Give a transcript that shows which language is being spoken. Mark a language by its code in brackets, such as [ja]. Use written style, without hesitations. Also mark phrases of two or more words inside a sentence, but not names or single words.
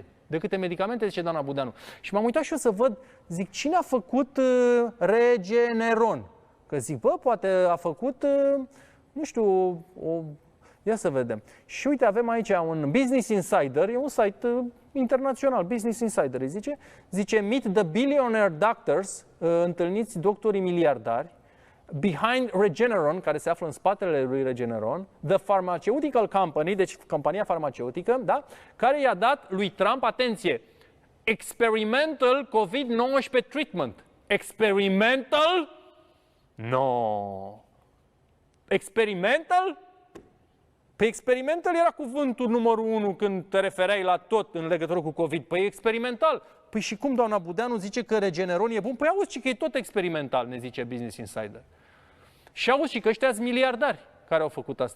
[ro] De câte medicamente, zice doamna Budeanu. Și m-am uitat și eu să văd, zic, cine a făcut Regeneron? Că zic, bă, poate a făcut, nu știu, ia să vedem. Și uite, avem aici un Business Insider, e un site internațional, Business Insider, zice, [en] meet the billionaire doctors, [ro] întâlniți doctorii miliardari, behind Regeneron, care se află în spatele lui Regeneron, [en] the pharmaceutical company, [ro] deci compania farmaceutică, da, care i-a dat lui Trump, atenție, [en] experimental COVID-19 treatment. Experimental? No. [ro] Experimental? Păi experimental era cuvântul numărul 1 când te refereai la tot în legătură cu COVID. Păi experimental. Păi și cum doamna Budeanu zice că Regeneron e bun? Păi auzi că e tot experimental, ne zice Business Insider. Și auzi și că ăștia sunt miliardari care au făcut asta.